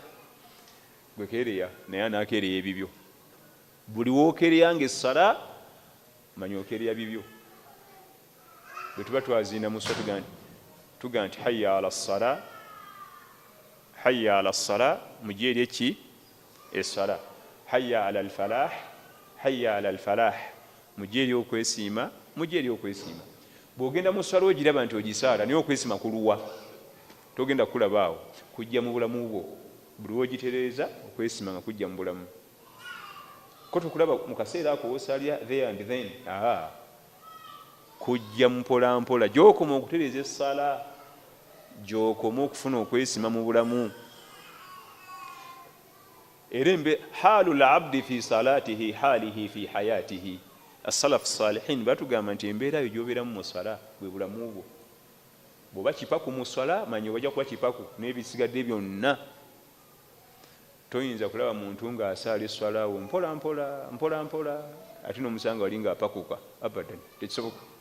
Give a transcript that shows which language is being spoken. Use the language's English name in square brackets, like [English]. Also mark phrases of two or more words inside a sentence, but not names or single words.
[Ganda] Gwe keereya naye anaakeereya ebibyo. Buli wookereya ng'essala manya okeereya bibyo. Bwe tuba twaziina mu ssala tuga nti [Arabic] حي على الصلاة حي على الصلاة [Ganda] mujje eri eki essala, [Arabic] حي على الفلاح حي على الفلاح [Ganda] mujje eri okwesiima mujje eri okwesiima. Bw'ogenda mu ssala ogiraba nti ogisaala naye okwesiima kuluwa togenda kulabaawo kujja mu bulamu bwo. Buli wogitereeza okwesiima nga kujja mu bulamu. Ko tukulaba mu kaseera ako wosaalya [English] there and then [Ganda] kujja mpola mpola gy'okoma okutereeza essala gy'okoma okufuna okwesima mu bulamu. [Arabic] Erembe حال العبد في صلاته حاله في حياته. السلف صالحين [Ganda] batugamba nti embeera yo gy'obeeramu mu sala bwe bulamu bwo. Bw'oba kipaku mu sala manya obajja kuba kipaku n'ebisigadde byonna. Toyinza kulaba muntu ng'asaala esswala wo mpola mpola ate n'omusanga wali ng'apakuka. Abadan, tekisoboka.